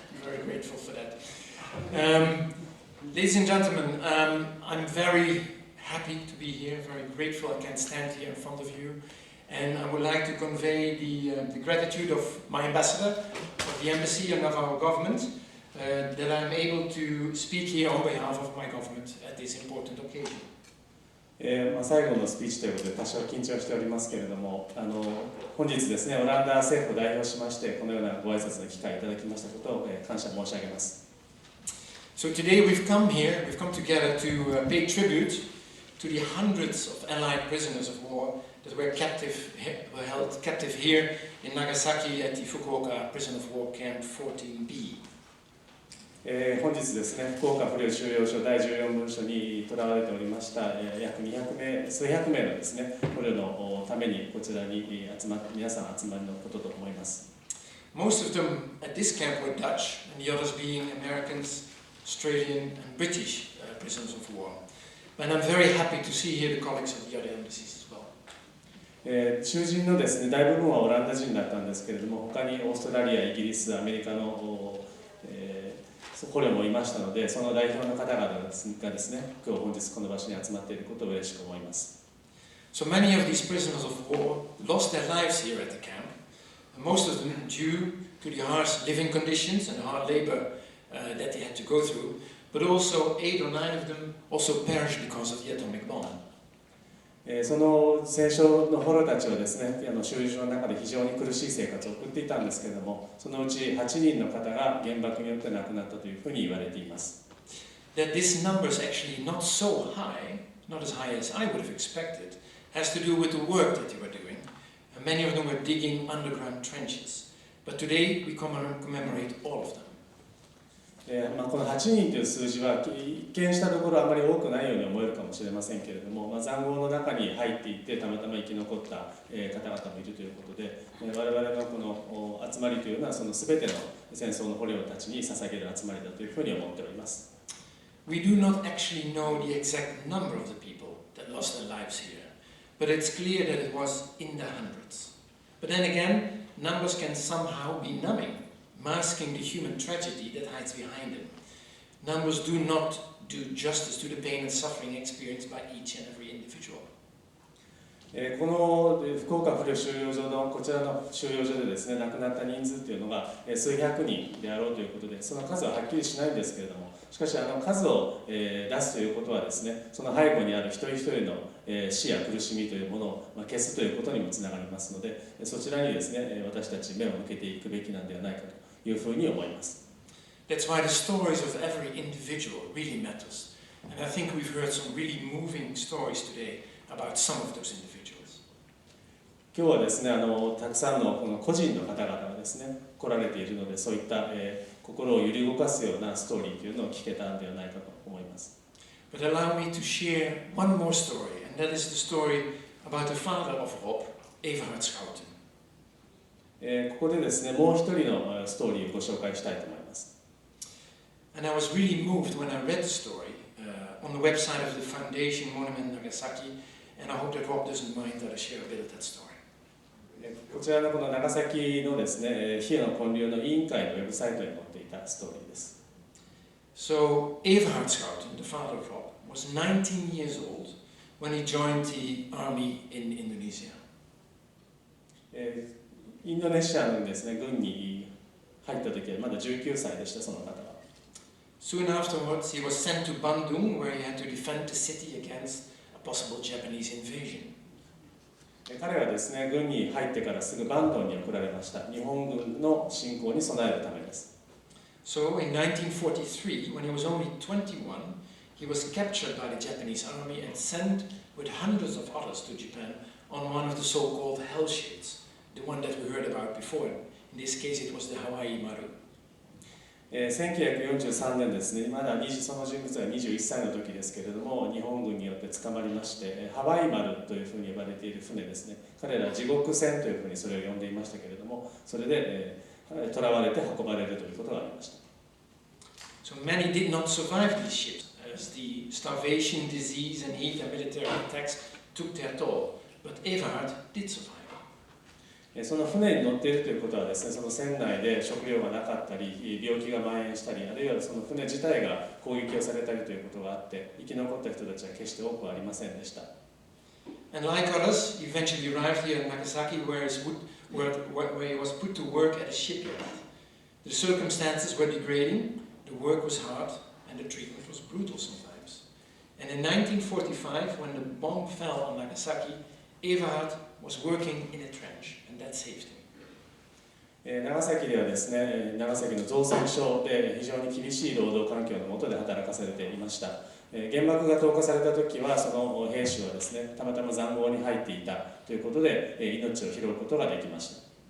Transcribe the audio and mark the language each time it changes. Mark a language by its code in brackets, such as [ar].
[en] I'm very grateful for that. Ladies and gentlemen, I'm very happy to be here, very grateful I can stand here in front of you, and I would like to convey the gratitude of my ambassador, of the embassy and of our government, that I'm able to speak here on behalf of my government at this important occasion. [ja] 最後のスピーチということで多少緊張しておりますけれども、本日ですね、オランダ政府を代表しましてこのようなご挨拶の機会をいただきましたことを感謝申し上げます。 [en] So today we've come together to pay tribute to the hundreds of Allied prisoners of war that were held captive here in Nagasaki at the Fukuoka Prison of War Camp 14B. [ja] 本日ですね、福岡捕虜収容所第14分所に囚われておりました、約数百名のですね、捕虜のためにこちらに皆さん集まりのことと思います。 [en] Most of them at this camp were Dutch, and the others being Americans, Australian, and British prisoners of war. And I'm very happy to see here the colleagues of the other embassies as well. [ja] 囚人のですね、大部分はオランダ人だったんですけれども、他にオーストラリア、イギリス、アメリカの捕虜もいましたので、その代表の方々がですね、今日本日この場所に集まっていることを嬉しく思います。 [en] So many of these prisoners of war lost their lives here at the camp, and most of them due to the harsh living conditions and hard labor that they had to go through, but also 8 or 9 of them also perished because of the atomic bomb. [ja] その戦勝の捕虜たちはですね、収容所の中で非常に苦しい生活を送っていたんですけれども、そのうち8人の方が原爆によって亡くなったというふうに言われています。 [en] That this number is actually not so high, not as high as I would have expected, has to do with the work that they were doing. And many of them were digging underground trenches. But today we commemorate all of them. [ja] この8人という数字は一見したところあまり多くないように思えるかもしれませんけれども、塹壕の中に入っていってたまたま生き残った方々もいるということで、我々のこの集まりというのはその全ての戦争の捕虜たちに捧げる集まりだというふうに思っております。 [en] We do not actually know the exact number of the people that lost their lives here, but it's clear that it was in the hundreds. But then again, numbers can somehow be numbing, masking the human tragedy that hides behind them. Numbers do not do justice to the pain and suffering experienced by each and every individual. [ja] この福岡不慮収容所のこちらの収容所でですね、亡くなった人数というのが数百人であろうということで、その数ははっきりしないんですけれども、しかし数を出すということはですね、その背後にある一人一人の死や苦しみというものを消すということにもつながりますので、そちらにですね、私たち目を向けていくべきなんではないかというふうに思います。 [en] That's why the stories of every individual really matters. And I think we've heard some really moving stories today about some of those individuals. [ja] 今日はですね、たくさんのこの個人の方々がですね、来られているので、そういった、心を揺り動かすようなストーリーというのを聞けたんではないかと思います。 [en] But allow me to share one more story, and that is the story about the father of Rob, Everhard Schouten. [ja] ここでですね、もう一人のストーリーをご紹介したいと思います。 [en] And I was really moved when I read the story on the website of the Foundation Monument Nagasaki, and I hope that Rob doesn't mind that I share a bit of that story. [ja] こちらのこの長崎のですね、平野建立の委員会のウェブサイトに載っていたストーリーです。 [en] So Everhard Schouten, the father of Rob, was 19 years old when he joined the army in Indonesia. [ja] インドネシアのですね、軍に入った時はまだ19歳でした、その方は。 [en] Soon afterwards, he was sent to Bandung, where he had to defend the city against a possible Japanese invasion. [ja] 彼はですね、軍に入ってからすぐバンドンに送られました。日本軍の侵攻に備えるためです。 [en] So in 1943, when he was only 21, he was captured by the Japanese army and sent with hundreds of others to Japan on one of the so-called hell ships, the one that we heard about before. In this case, it was the Hawaii Maru. [ja] 1943年ですね、まだその人物は21歳の時ですけれども、日本軍によって捕まりまして、ハワイ丸というふうに呼ばれている船ですね、彼ら地獄船というふうにそれを呼んでいましたけれども、それで囚われて運ばれるということがありました。 [en] So many did not survive these ships, as the starvation, disease, and heat and military attacks took their toll. But Everhard did survive. [ja] その船に乗っているということはですね、その船内で食料がなかったり、病気が蔓延したり、あるいはその船自体が攻撃をされたりということがあって、生き残った人たちは決して多くはありませんでした。 [en] And like others, he eventually arrived here in Nagasaki, where he was put to work at a shipyard. The circumstances were degrading, the work was hard, and the treatment was brutal sometimes. And in 1945, when the bomb fell on Nagasaki, Everhard was working in a trench, and that saved him. [ja] 長崎ではですね、長崎の造船所で非常に厳しい労働環境の下で働かされていました。原爆が投下された時は、その兵士はですね、たまたま塹壕に入っていたということで、命を拾うことができました。